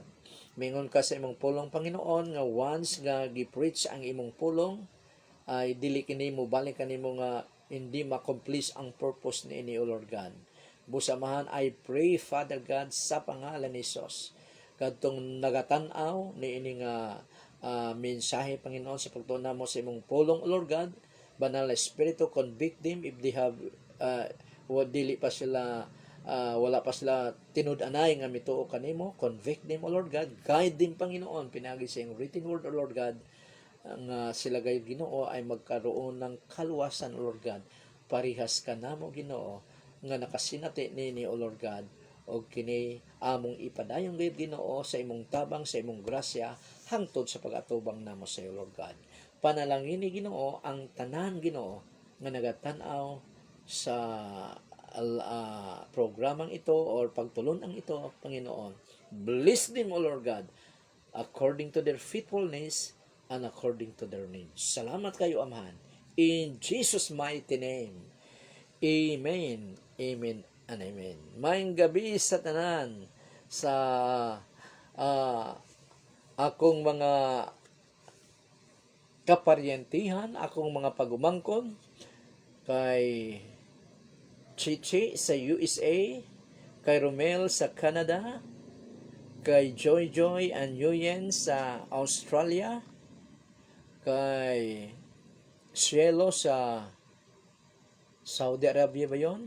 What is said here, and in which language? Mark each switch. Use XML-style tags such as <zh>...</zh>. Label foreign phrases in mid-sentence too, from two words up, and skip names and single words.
<ceb>Mingon ka sa imong pulong, Panginoon, nga once nga gi-preach ang imong pulong, ay dili kini mo balik kanimo nga hindi ma-accomplish ang purpose ni</ceb> <en>O Lord God. Busamahan, I pray, Father God,</en> <ceb>sa pangalan ni Jesus, kadtong nagatanaw ni ini nga mensahe, Panginoon, sa pagtuon mo sa imong pulong,</ceb> <en>O Lord God,</en> <tl>Banal na Espiritu,</tl> <en>convict them if they have</en> <ceb>dili pa sila wala pa sila tinud-anay nga mituo kanimo.</ceb> <en>Convict them, O Lord God. Guide them,</en> <ceb>Panginoon, pinagi sa iyong</ceb> <en>written word, O Lord God,</en> <ceb>nga sila gayud Ginoo</ceb> <tl>ay magkaroon ng kaluwasan,</tl> <en>O Lord God.</en> <ceb>Parihas ka namo, Ginoo, nga nakasinati nini,</ceb> <en>O Lord God,</en> <ceb>o kini among ipadayong gayud Ginoo sa imong tabang, sa imong grasya hangtod sa pag-atubang namo sa iyo,</ceb> <en>Lord God.</en> <ceb>Panalangin ni Ginoo ang tanan, Ginoo, nga nagatan-aw sa</ceb> <tl>programang ito</tl> <ceb>or pagtulon-ang ito, Panginoon.</ceb> <en>Bless them, O Lord God, according to their faithfulness and according to their needs.</en> <ceb>Salamat kayo, Amahan.</ceb> <en>In Jesus' mighty name. Amen. Amen and amen.</en> <ceb>Maayong gabi sa tanan sa akong mga kaparyentihan, akong mga pagumangkon, kay Chichi sa USA, kay Romel sa Canada, kay Joy Joy and Yuyen sa Australia, kay Cielo sa Saudi Arabia ba yun?</ceb>